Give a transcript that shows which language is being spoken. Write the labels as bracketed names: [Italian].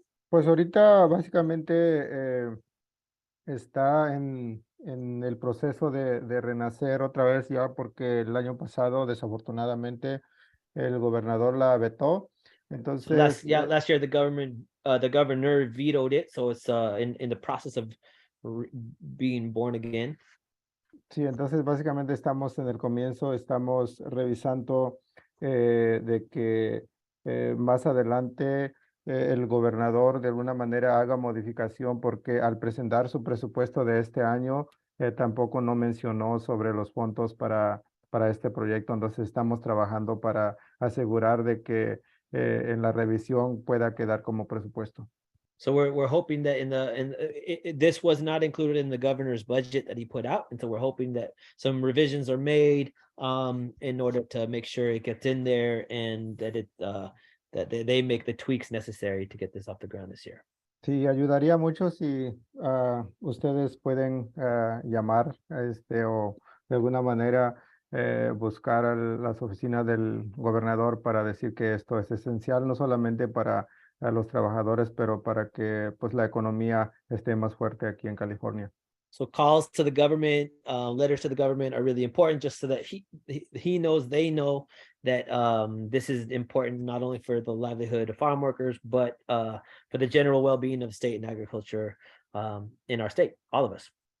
[Spanish] Pues ahorita básicamente está en el proceso de renacer otra vez, ya porque el año pasado desafortunadamente el gobernador la vetó. Entonces, [English] last year the governor vetoed it, so it's in the process of being born again. [Spanish] Sí, entonces básicamente estamos en el comienzo, estamos revisando de que más adelante el gobernador de alguna manera haga modificación, porque al presentar su presupuesto de este año tampoco no mencionó sobre los fondos para este proyecto. Entonces estamos trabajando para asegurar de que en la revisión pueda quedar como presupuesto. [English] So we're hoping that this was not included in the governor's budget that he put out, and so we're hoping that some revisions are made in order to make sure it gets in there, and that they make the tweaks necessary to get this off the ground this year. [Spanish] Sí, ayudaría mucho si ustedes pueden llamar o de alguna manera buscar a las oficinas del gobernador para decir que esto es esencial, no solamente para los trabajadores, pero para que pues la economía esté más fuerte aquí en California. [English] So calls to the government, letters to the government are really important, just so that he knows, they know that this is important not only for the livelihood of farm workers, but for the general well-being of state and agriculture in our state, all of us.